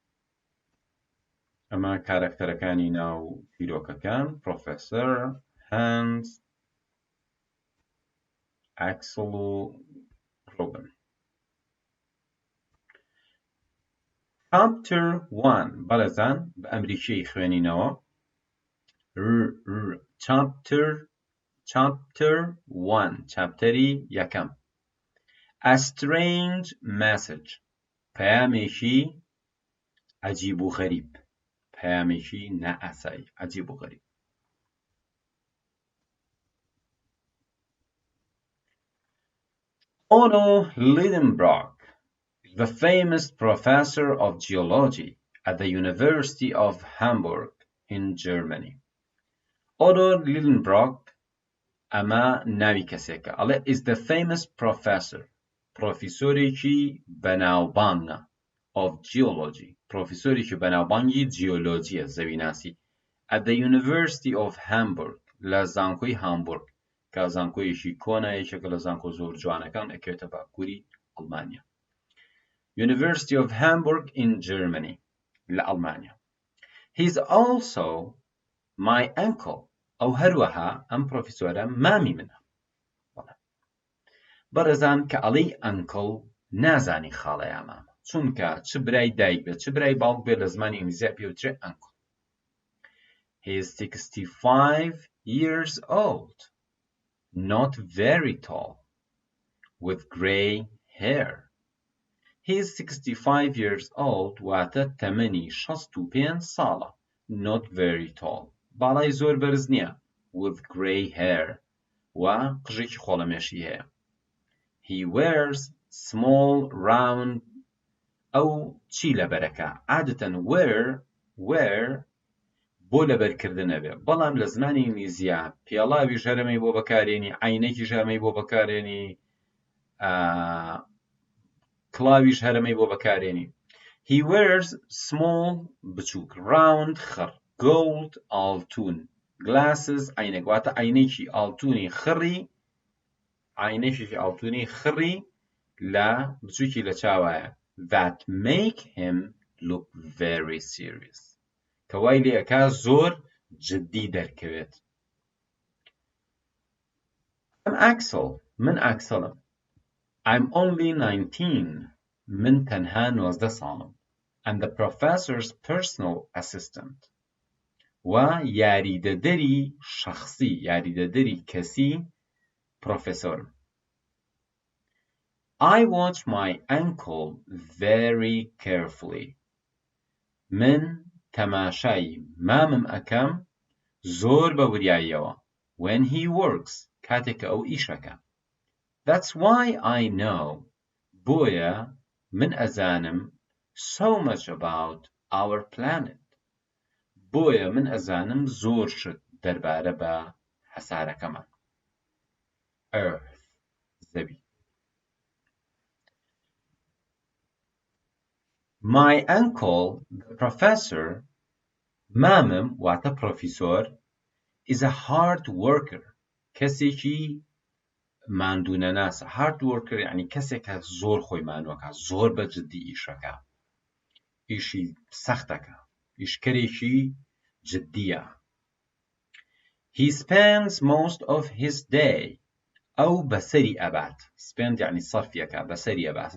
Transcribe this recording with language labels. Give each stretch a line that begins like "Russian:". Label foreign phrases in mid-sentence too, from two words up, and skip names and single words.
Central Kurdish: ئەمە کارەکتەرەکانی ناو چیرۆکەکان: پرۆفێسەر، هانس، ئاکسڵ و ڕۆبن.
English: Chapter 1.
Central Kurdish: بەڵێزان بە ئەمریکی خوێنینەوە.
English: Chapter 1.
Central Kurdish: چاپتەری یەکەم.
English: A strange message.
Central Kurdish: پەیامێکی عەجیب و غەریب، پەیامێکی نائاسایی، عەجیب و غەریب.
English: Otto Lidenbrock, the famous professor of geology at the University of Hamburg in Germany.
Central Kurdish: Otto Lidenbrock ئەمە ناوی کەسێکە، ئەڵێ
English: is the famous professor،
Central Kurdish: پرۆفیسۆرێکی بەناوبانگە
English: of geology،
Central Kurdish: پرۆفیسۆرێکی بەناوبانگی جیۆلۆجیە، زەویناسی،
English: at the University of Hamburg،
Central Kurdish: لە زانکۆی هامبورگ، کە زانکۆیەکی کۆنە، یەکێکە لە زانکۆ زۆر جوانەکان، ئەکەوێتە باکووری ئەڵمانیا.
English: University of Hamburg in Germany،
Central Kurdish: لە ئەڵمانیا.
English: He is also my uncle.
Central Kurdish: ئەو هەروەها ئەم پرۆفیسۆرە مامی منە. بەڕێزان کە ئەڵێی ئەنکڵ نازانی خاڵەیە مامە، چونکە چ برای دایک بێت چ برای باوک بێت لە زمانی ئینگلیزیە پێوترێ ئەنکڵ.
English: He is 65 years old, not very tall, with grey hair. He is 65 years old
Central Kurdish: واتە تەمەنی 65 ساڵە.
English: Not very tall.
Central Kurdish: باڵای زۆر بەرز نییە.
English: With grey hair.
Central Kurdish: و قژێکی خۆڵەمێشی هەیە.
English: He wears small round
Central Kurdish: ئەو چی لەبەرەکە. عادەتەن wear بۆ لەبەرکردنە بێ. بەڵام لە زمانی ئینگلیزیە پێڵاوی ژەرەمەی بۆ بەکارێنی، عینەکی ژەرەمەی بۆ بەکارێنی، کڵاویش هەرەمەی بۆ بەکارێنی.
English: He wears small
Central Kurdish: بچووک round خڕ gold ئاڵتون glasses عینەک واتە عینێکی ئاڵتونی خڕی لە بچووکی لە چاوایە
English: that make him look very serious
Central Kurdish: کە وای لێ ئەکا زۆر جددی دەرکەوێت.
English: I'm Axel. من ئاکسڵم. I'm only 19.
Central Kurdish: من تەنها 19 ساڵم.
English: I'm the professor's personal assistant.
Central Kurdish: و یاریدەدەری شخصی، یاریدەدەری کەسی پرۆفێسۆرم.
English: I watch my uncle very carefully.
Central Kurdish: من تەماشای مامم ئەکەم زۆر بە وریاییەوە.
English: When he works
Central Kurdish: کاتێکە ئەو ئیشەکە.
English: That's why I know
Central Kurdish: بۆیە من ئەزانم
English: so much about our planet.
Central Kurdish: بۆیە من ئەزانم زۆر شت دەربارە بە هەسارەکەمان.
English: Earth زەوی. My uncle, the professor,
Central Kurdish: مامم واتە پرۆفیسۆر,
English: is a hard worker.
Central Kurdish: کەسێکی ماندوونەناسە.
English: hard worker
Central Kurdish: یعنی کەسێکە زۆر خۆی مانووەکە، زۆر بە جددی ئیشەکە. ئیشی سەختەکە. ئیشکەرێکی جددیە.
English: He spends most of his day.
Central Kurdish: ئەو بەسەری ئەبات. spend یعنی سەرفیەکە بەسەری ئەبات.